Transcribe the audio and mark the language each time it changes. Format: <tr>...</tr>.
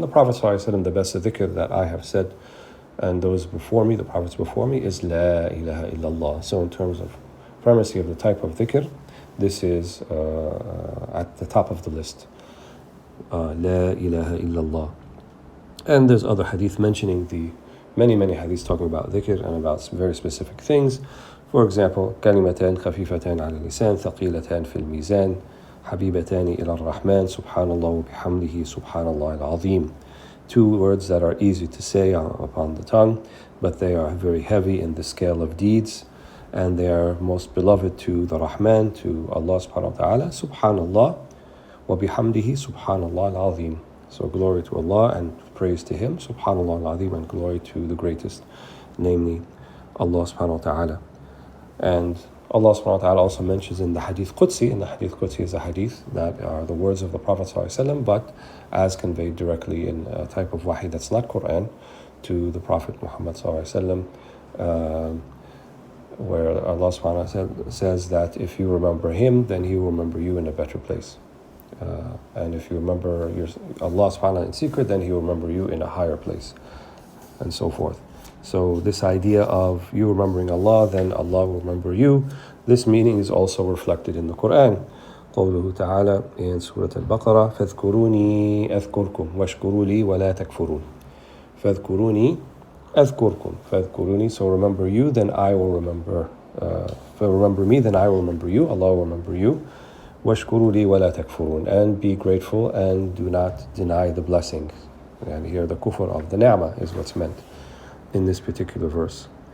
<en>And the Prophet ﷺ, the best dhikr that I have said, and those before me, the prophets before me, is La ilaha illallah. So in terms of primacy of the type of dhikr, this is at the top of the list. La ilaha illallah. And there's other hadith mentioning the many hadiths talking about dhikr and about very specific things. For example,</en> <ar>كلمتان خفيفتان على اللسان ثقيلتان في الميزان حبيبتان إلى الرحمن سبحان الله وبحمده سبحان الله العظيم.</ar> <en>Two words that are easy to say upon the tongue, but they are very heavy in the scale of deeds, and they are most beloved to the Rahman, to Allah subhanahu wa ta'ala.</en> <ar>Subhanallah wa bihamdihi subhanallah al-azim.</ar> <en>So glory to Allah and praise to Him, subhanallah al-azim, and glory to the greatest, namely Allah subhanahu wa ta'ala. And Allah subhanahu wa ta'ala also mentions in the Hadith Qudsi, and the Hadith Qudsi is a hadith that are the words of the Prophet ﷺ, but as conveyed directly in a type of wahi that's not Quran to the Prophet Muhammad ﷺ, where Allah subhanahu wa ta'ala says that if you remember Him, then He will remember you in a better place. And if you remember Allah subhanahu wa ta'ala in secret, then He will remember you in a higher place, and so forth. So this idea of you remembering Allah, then Allah will remember you, this meaning is also reflected in the Quran.</en> <ar>قوله تعالى</ar> <en>in Surah Al-Baqarah</en> <ar>فاذكروني أذكركم واشكروا لي ولا تكفرون. فاذكروني أذكركم.</ar> <en>فاذكروني, so remember you, then I will remember. Remember me, then I will remember you. Allah will remember you.</en> <ar>واشكروا لي ولا تكفرون.</ar> <en>And be grateful and do not deny the blessing. And here the kufr of the ni'mah is what's meant in this particular verse.</en>